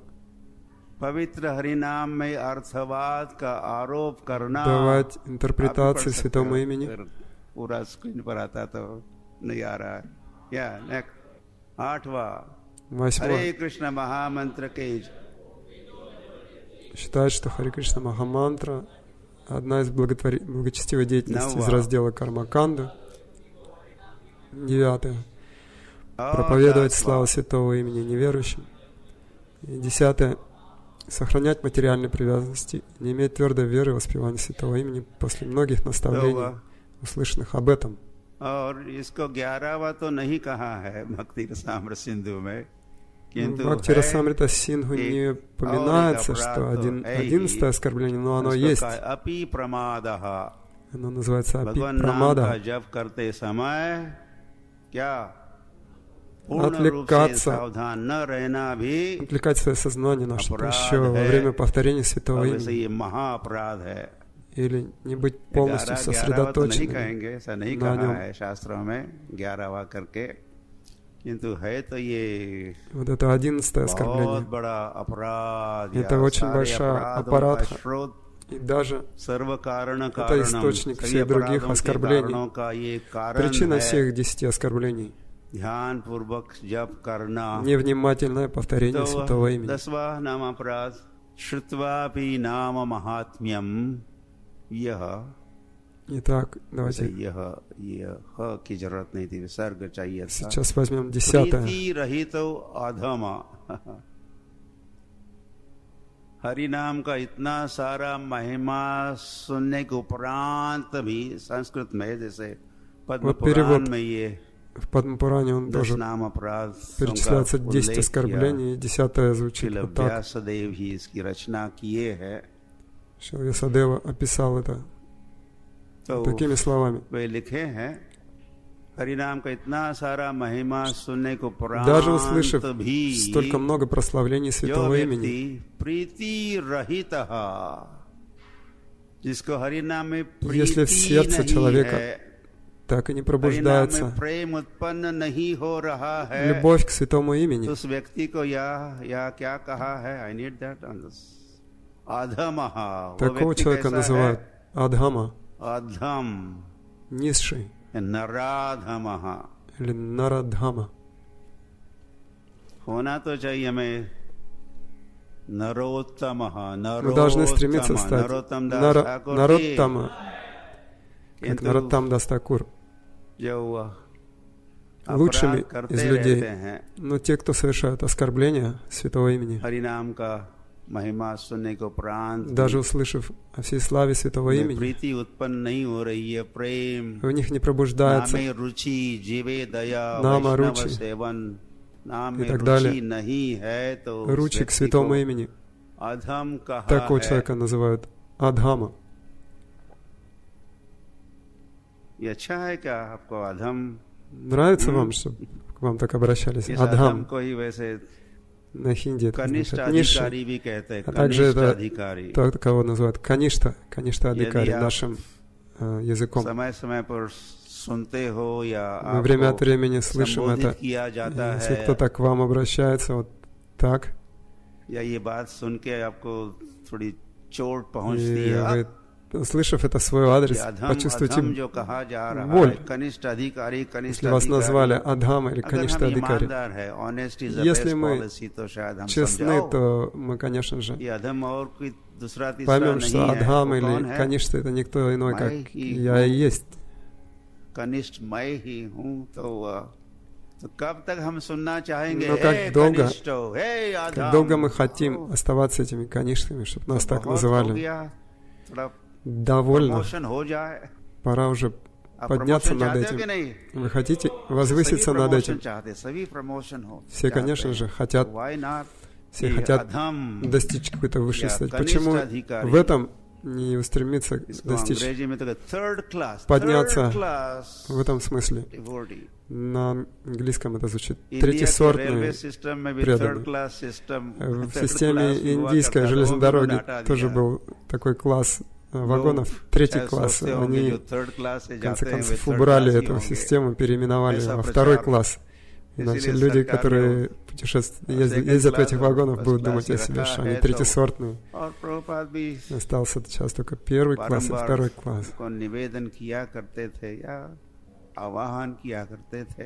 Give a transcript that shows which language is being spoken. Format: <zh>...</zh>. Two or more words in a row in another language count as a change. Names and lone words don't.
<hi>पवित्र हरिनाम में अर्थवाद का आरोप करना.</hi> <ru>Давать</ru> <hi>आप भी</hi> <ru>интерпретации</ru> <hi>पढ़ सकते</hi> <ru>Святому</ru> <hi>हो,</hi> <ru>Имени.</ru> <hi>अगर पूरा स्क्रीन पर आता तो नहीं आ रहा है. या नेक्स्ट, आठवां,</hi> <ru>Восьмое.</ru> <hi>हरे कृष्ण महामंत्र के</hi> <ru>Считать, что Харе Кришна Махамантра одна из благочестивой деятельности из раздела Кармаканда. Девятое. Проповедовать славу Святого Имени неверующим. И 10. Сохранять материальные привязанности, не иметь твердой веры в воспевание Святого Имени после многих наставлений, услышанных об этом.</ru> <hi>और इसको 11वां तो नहीं कहा है भक्ति रसामृत सिंधु में,</hi> <ru>В Бхакти Расамрита Синдху не упоминается, что 11 оскорбление, но оно есть.</ru> <sa>अपि प्रमादः.</sa> <ru>Оно называется Апи</ru> <hi>भगवान नाम का</hi> <ru>Прамада.</ru> <hi>जप करते समय क्या पूर्ण रूप से</hi> <ru>Отвлекаться,</ru> <hi>सावधान न रहना भी</hi> <ru>отвлекать свое сознание на что-то</ru> <hi>अपराध</hi> <ru>еще во</ru> <hi>है.</hi> <ru>время повторения Святого</ru> <hi>और वैसे</hi> <ru>Имени.</ru> <hi>ये महाअपराध है.</hi> <ru>И или не быть полностью</ru> <hi>11 तो नहीं</hi> <ru>сосредоточенными</ru> <hi>कहेंगे, ऐसा नहीं</hi> <ru>на</ru> <hi>कहा</hi> <ru>нем.</ru> <hi>है शास्त्रों में 11वां करके, किंतु है तो ये</hi> <ru>Вот это 11-е</ru> <hi>बहुत</hi> <ru>оскорбление.</ru> <hi>बड़ा अपराध,</hi> <ru>Это</ru> <hi>या</hi> <ru>очень</ru> <hi>सारे</hi> <ru>большая</ru> <hi>अपराधों का</hi> <ru>аппаратха.</ru> <hi>स्रोत,</hi> <ru>И даже</ru> <sa>सर्व कारण</sa> <ru>это</ru> <sa>कारणम,</sa> <ru>источник</ru> <hi>सभी</hi> <ru>всех других</ru> <hi>अपराधों के</hi> <ru>оскорблений.</ru> <hi>कारणों का ये कारण</hi> <ru>Причина</ru> <hi>है</hi> <ru>всех 10 оскорблений</ru> <hi>ध्यान पूर्वक जप करना.</hi> <ru>невнимательное повторение</ru> <hi>तो</hi> <ru>святого имени.</ru> <hi>10वां नाम अपराध,</hi> <sa>श्रुत्वापि नाम महात्म्यम,</sa> <hi>यह</hi> <ru>Итак, давайте</ru> <hi>यह की जरूरत नहीं थी, विसर्ग चाहिए था.</hi> <ru>сейчас возьмем 10-е.</ru> <sa>प्रीति रहितो अधमा.</sa> <hi>हरि नाम का इतना सारा महिमा सुनने के उपरांत भी संस्कृत में, जैसे पद्म पुराण में ये</hi> <ru>В Падмапуране он 10 тоже</ru> <hi>नाम अपराध</hi> <ru>перечисляется 10 оскорблений, и 10-е звучит вот так.</ru> <hi>व्यासदेव ही इसकी रचना किए है.</hi> <ru>Шрила Вьясадева описал это</ru> <hi>तो</hi> <ru>такими словами.</ru> <hi>वे लिखे हैं, हरि नाम का इतना सारा महिमा सुनने को</hi> <ru>Даже услышав</ru> <hi>उपरांत भी</hi> <ru>столько много прославлений</ru> <hi>जो</hi> <ru>святого имени,</ru> <hi>व्यक्ति प्रीति रहित, जिसको हरि नाम में</hi> <ru>если в</ru> <hi>प्रीति</hi> <ru>сердце</ru> <hi>नहीं</hi> <ru>человека</ru> <hi>है,</hi> <ru>так и не</ru> <hi>हरि नाम में</hi> <ru>пробуждается</ru> <hi>प्रेम उत्पन्न नहीं हो रहा है,</hi> <ru>любовь к святому имени,</ru> <hi>तो उस व्यक्ति को या क्या कहा है,</hi> <en>I need that on this,</en> <hi>अधमः.</hi> <ru>такого человека называют адхама,</ru> <hi>अधम,</hi> <ru>низший,</ru> <hi>नराधमः.</hi> <ru>или нарадхама.</ru> <hi>होना तो चाहिए हमें नरोत्तमः.</hi> <ru>Мы должны стремиться стать</ru> <hi>नरोत्तम दास ठाकुर जी.</hi> <ru>нароттама, как</ru> <hi>किंतु</hi> <ru>Нароттам Дас Такур,</ru> <hi>जो</hi> <ru>лучшими</ru> <hi>अपराध करते</hi> <ru>из людей.</ru> <hi>रहते हैं,</hi> <ru>Но те, кто совершают оскорбления святого имени,</ru> <hi>हरि नाम का महिमा सुनने को उपरांत</hi> <ru>даже услышав о всей славе святого</ru> <hi>में</hi> <ru>имени,</ru> <hi>प्रीति उत्पन्न नहीं हो रही है, प्रेम,</hi> <ru>в них не пробуждается</ru> <bn>नामे रुचि, जीवे दया,</bn> <hi>नामा वैष्णव रुचि सेवन, नाम</hi> <ru>и</ru> <hi>में</hi> <ru>так</ru> <hi>रुचि</hi> <ru>далее.</ru> <hi>नहीं है, तो उस</hi> <ru>Ручи к</ru> <hi>व्यक्ति</hi> <ru>святому</ru> <hi>को</hi> <ru>имени.</ru> <hi>अधम कहा</hi> <ru>Такого</ru> <hi>है.</hi> <ru>человека называют адхама.</ru> <hi>ये अच्छा है क्या आपको अधम?</hi> <ru>Нравится вам, что к вам так обращались?</ru> <hi>इस अधम</hi> <ru>Адхам.</ru> <hi>को ही वैसे</hi> <ru>На хинди это</ru> <hi>कनिष्ठ</hi> <ru>означает низший.</ru> <hi>अधिकारी भी कहते हैं,</hi> <ru>А также</ru> <hi>कनिष्ठ</hi> <ru>это</ru> <hi>अधिकारी.</hi> <ru>тот, кого называют каништа</ru> <hi>यदि</hi> <ru>адикари</ru> <hi>आप</hi> <ru>нашим языком.</ru> <hi>समय-समय पर सुनते हो या</hi> <ru>Мы время от</ru> <hi>आपको</hi> <ru>времени слышим это.</ru> <hi>संबोधित किया जाता</hi> <ru>Если</ru> <hi>है,</hi> <ru>кто-то к вам обращается вот так,</ru> <hi>या ये बात सुन के आपको थोड़ी चोट</hi> <ru>и</ru> <hi>पहुंचती है,</hi> <ru>вы, услышав это в свой адрес,</ru> <hi>अधम</hi> <ru>почувствуете</ru> <hi>जो कहा जा रहा</hi> <ru>боль.</ru> <hi>है, कनिष्ठ अधिकारी, कनिष्ठ</hi> <ru>если вас назвали</ru> <hi>अधिकारी.</hi> <ru>Адхама или</ru> <hi>अगर</hi> <ru>каништа</ru> <hi>हम</hi> <ru>адикари.</ru> <hi>ईमानदार है,</hi> <en>honesty is the</en> <ru>Если</ru> <en>best</en> <ru>мы</ru> <en>policy,</en> <hi>तो शायद हम</hi> <ru>честны,</ru> <hi>समझाओ.</hi> <ru>то мы, конечно же,</ru> <hi>ये अधम और कोई दूसरा तीसरा</hi> <ru>поймем,</ru> <hi>नहीं</hi> <ru>что</ru> <hi>है.</hi> <ru>Адхам</ru> <hi>वो कौन</hi> <ru>или</ru> <hi>है?</hi> <ru>каништа это никто иной, как</ru> <hi>मैं ही</hi> <ru>я и есть.</ru> <hi>कनिष्ठ मैं ही हूँ. तो कब तक हम सुनना चाहेंगे?</hi> <ru>Но как долго,</ru> <hi>कनिष्ठो, हे</hi> <ru>как</ru> <hi>आधम.</hi> <ru>долго мы хотим оставаться этими каништами, чтобы нас так</ru> <hi>बहुत हो</hi> <ru>называли.</ru> <hi>गया. थोड़ा</hi> <ru>Довольно.</ru> <hi>प्रमोशन हो जाए.</hi> <ru>Пора уже</ru> <hi>आप</hi> <ru>подняться</ru> <hi>प्रमोशन</hi> <ru>над</ru> <hi>चाहते हो कि</hi> <ru>этим.</ru> <hi>नहीं?</hi> <ru>Вы хотите</ru> <hi>सभी</hi> <ru>возвыситься над</ru> <hi>प्रमोशन</hi> <ru>этим?</ru> <hi>चाहते, सभी प्रमोशन हो.</hi> <ru>Все, конечно же, хотят,</ru> <en>Why not?</en> <ru>все</ru> <hi>ये</hi> <ru>хотят</ru> <hi>अधम,</hi> <ru>достичь какой-то высшей</ru> <hi>या</hi> <ru>стадии.</ru> <hi>कनिष्ठ</hi> <ru>Почему</ru> <hi>अधिकारी.</hi> <ru>в этом не устремиться</ru> <hi>इसको</hi> <ru>достичь</ru> <hi>अंग्रेजी में तो</hi> <en>third class,</en> <ru>подняться</ru> <en>third class</en> <ru>в этом смысле?</ru> <en>devotee.</en> <ru>На английском это звучит</ru> <hi>इंडिया के</hi> <ru>третьесортный.</ru> <en>railway system</en> <hi>में भी</hi> <ru>преданный.</ru> <en>third class system,</en> <ru>В</ru> <en>third</en> <ru>системе</ru> <hi>class हुआ</hi> <ru>индийской</ru> <hi>करता था,</hi> <ru>железной</ru> <hi>वो भी</hi> <ru>дороги</ru> <hi>उन्होंने हटा</hi> <ru>тоже</ru> <hi>दिया.</hi> <ru>был такой класс вагонов,</ru> <hi>लोग</hi> <ru>третий</ru> <hi>शायद</hi> <ru>класс.</ru> <hi>सोचते होंगे,</hi> <ru>Они,</ru> <hi>जो</hi> <en>third class</en> <hi>से</hi> <ru>в конце</ru> <hi>जाते हैं, वे</hi> <ru>концов,</ru> <en>third</en> <ru>убрали</ru> <hi>class ही</hi> <ru>эту</ru> <hi>होंगे.</hi> <ru>систему, переименовали</ru> <hi>ऐसा</hi> <ru>во второй</ru> <hi>प्रचार.</hi> <ru>класс. Иначе</ru> <hi>इसीलिए</hi> <ru>люди,</ru> <hi>सरकार</hi> <ru>которые ездят в этих вагонах, будут</ru> <hi>класс</hi> <ru>думать о себе,</ru> <hi>रखा</hi> <ru>что</ru> <hi>है,</hi> <ru>они</ru> <hi>तो</hi> <ru>третьесортные.</ru> <hi>और प्रभुपाद भी</hi> <ru>Остался сейчас только первый класс и</ru> <hi>बारंबार</hi> <ru>второй класс.</ru> <hi>को निवेदन किया करते थे या आवाहन किया करते थे.</hi>